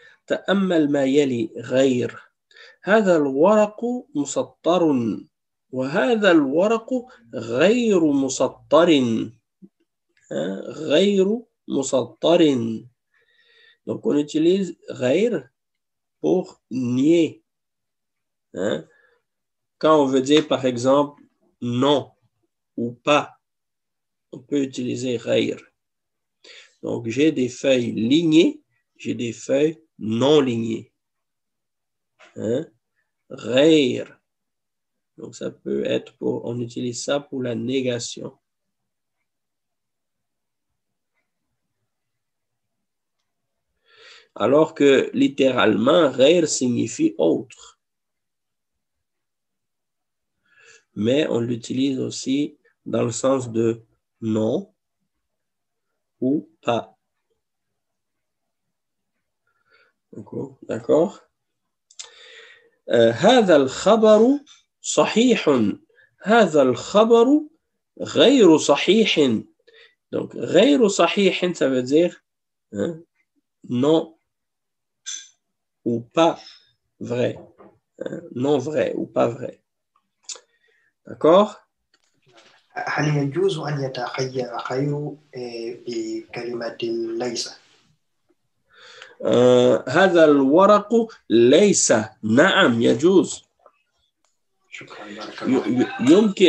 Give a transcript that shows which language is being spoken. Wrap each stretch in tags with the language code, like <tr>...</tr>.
<ar>تأمل ما يلي غير هذا الورق مسطر وهذا الورق غير مسطر غير مسطر.</ar> <fr>Donc on utilise غير pour nier. Quand on veut dire par exemple non ou pas, on peut utiliser غير. Donc j'ai des feuilles lignées, j'ai des feuilles non lignées.</fr> <ar>غير.</ar> <fr>Donc ça peut être on utilise ça pour la négation. Alors que littéralement, غير signifie autre. Mais on l'utilise aussi dans le sens de non ou pas. D'accord?</fr> <ar>هذا الخبر صحيح هذا الخبر غير صحيح</ar> <fr>Donc,</fr> <ar>غير صحيح,</ar> <fr>ça veut dire hein, non ou pas vrai. Hein, non vrai ou pas vrai. D'accord?</fr> <ar>هل يجوز أن يتخير خير بكلمة ليس؟ هذا الورق ليس. نعم يجوز. شكرا بارك الله.</ar>